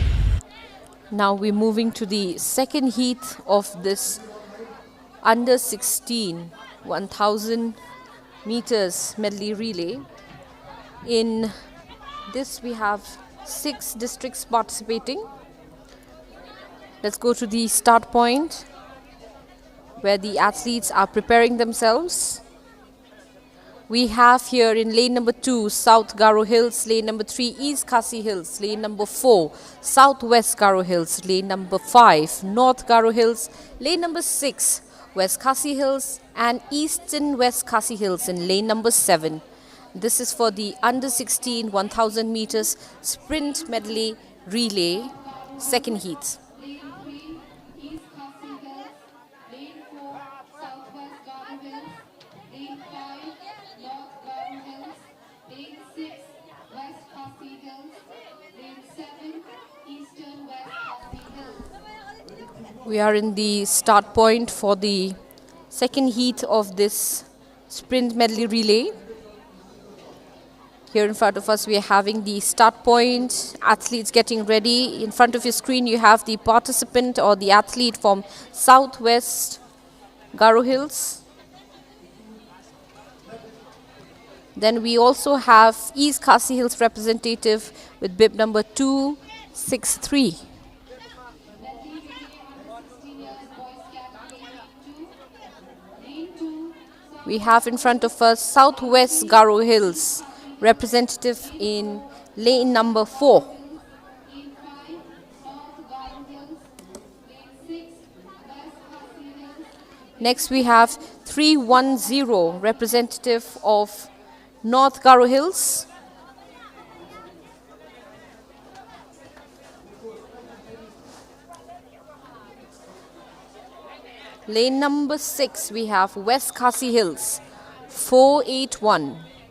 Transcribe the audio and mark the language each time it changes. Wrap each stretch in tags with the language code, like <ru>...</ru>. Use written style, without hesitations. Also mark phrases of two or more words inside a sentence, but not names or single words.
<en>Now we're moving to the second heat of this under 16 1000 meters medley relay. In this we have 6 districts participating. Let's go to the start point where the athletes are preparing themselves. We have here in lane number 2 South Garo Hills, lane number 3 East Khasi Hills, lane number 4 Southwest Garo Hills, lane number 5 North Garo Hills, lane number 6 West Khasi Hills, and Eastern West Khasi Hills in lane number 7. This is for the under 16 1000 meters sprint medley relay second heat. Lane 3, East Khasi Hills. Lane 4, Southwest Garo Hills. Lane 5, North Garo Hills. Lane 6, West Khasi Hills. Lane 7, Eastern West Khasi Hills. We are in the start point for the second heat of this sprint medley relay. Here in front of us we are having the start point, athletes getting ready. In front of your screen you have the participant or the athlete from Southwest Garo Hills. Then we also have East Khasi Hills representative with bib number 263. We have in front of us Southwest Garo Hills representative in lane number 4. Lane 5, North Garo Hills. Lane 6, West Khasi Hills. Next we have 310 representative of North Garo Hills. Lane number 6 we have West Khasi Hills 481.</en>